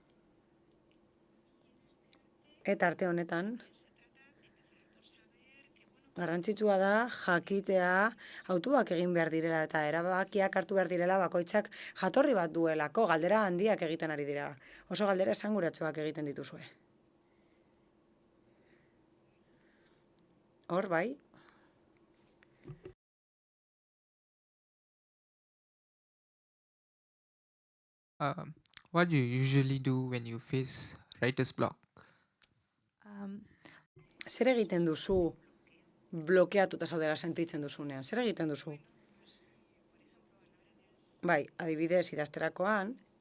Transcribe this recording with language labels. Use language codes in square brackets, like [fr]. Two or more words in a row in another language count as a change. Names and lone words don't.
[eu] Eta arte honetan, garrantzitsua da jakitea hautuak egin behar direla eta erabakiak hartu behar direla bakoitzak jatorri bat duelako, galdera handiak egiten ari dira. Oso galdera esanguratsuak egiten dituzue. Hor bai. [en] What do you usually do when you face writer's block? [eu] Zer egiten duzu blokeatuta zaudela sentitzen duzunean? Zer egiten duzu? Bai, adibidez idazterakoan,